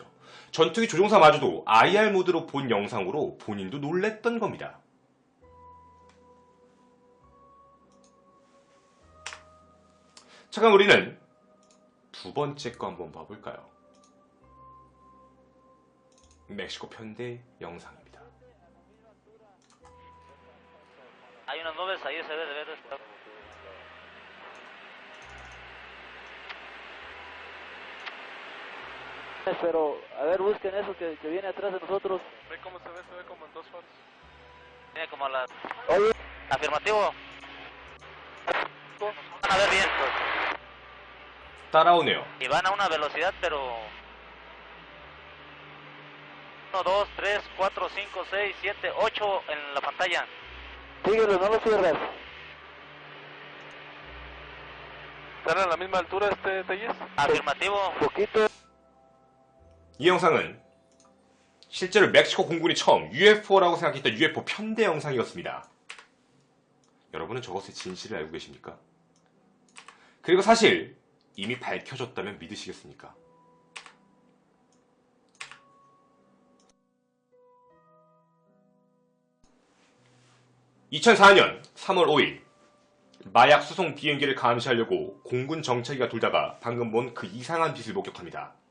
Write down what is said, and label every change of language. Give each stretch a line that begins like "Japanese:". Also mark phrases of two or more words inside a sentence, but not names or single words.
Korean: 전투기 조종사마저도 IR 모드로 본 영상으로 본인도 놀랬던 겁니다. 자, 그럼 우리는 두 번째 거 한번 봐볼까요? 멕시코 편대 영상입니다.
Spanish: Hay unas nubes ahí, se debe de ver. Pero, a ver, busquen eso que viene atrás de nosotros. Ve cómo se ve como en 2 horas. Viene como a las... Oye. Afirmativo. Van a ver bien.
Korean: 따라오네요.
Spanish: Y van a una velocidad, pero... 1, 2, 3, 4, 5, 6, 7, 8 en la pantalla. Síguelo, no lo cierres. ¿Están a la misma altura Telles? Afirmativo. Poquito.
Korean: 이 영상은 실제로 멕시코 공군이 처음 UFO라고 생각했던 UFO 편대 영상이었습니다. 여러분은 저것의 진실을 알고 계십니까? 그리고 사실 이미 밝혀졌다면 믿으시겠습니까? (2004년 3월 5일) 마약 수송 비행기를 감시하려고 공군 정찰기가 돌다가 방금 본 그 이상한 빛을 목격합니다.